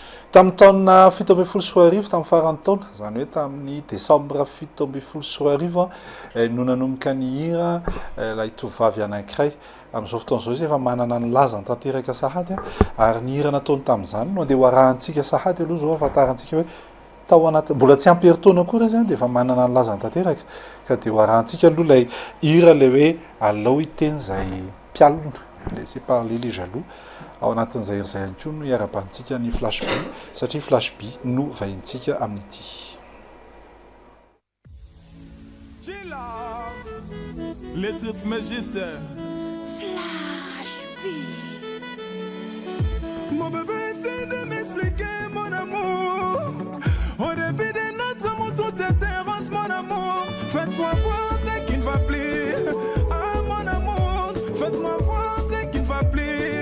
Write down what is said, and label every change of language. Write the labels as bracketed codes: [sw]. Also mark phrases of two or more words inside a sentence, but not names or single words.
[mg] tamin'ny taona 7 tamin'ny farany taona zany hoe tamin'ny décembre 7 no nanomboka ny hira ilay tovovavy anankiray amin'izao fotoana izao izy efa manana ny lazany tanteraka sahady ary ny hira nataony tamin'izany no andeha hoarahantsika sahady aloha zao ahafantarantsika hoe tao anaty mbola tsy ampy heritaona koa zany dia efa manana ny lazany tanteraka ka dia hoarahantsika aloha lay hira le hoe alao iteny zay mpialona [fr] laisser parler les jaloux [mg] ao anatin'izay hira zay ihany koa no hiara-bantsika ny Flash B satria Flash B no vahintsika amin'ity. [fr] L'étouffe majesté Flash B. Mon bébé essaie de m'expliquer mon amour. Au début de notre amour tout était rose mon amour. Faites-moi voir ce qui ne va plus. Ah mon amour, faites-moi voir ce qui ne va plus.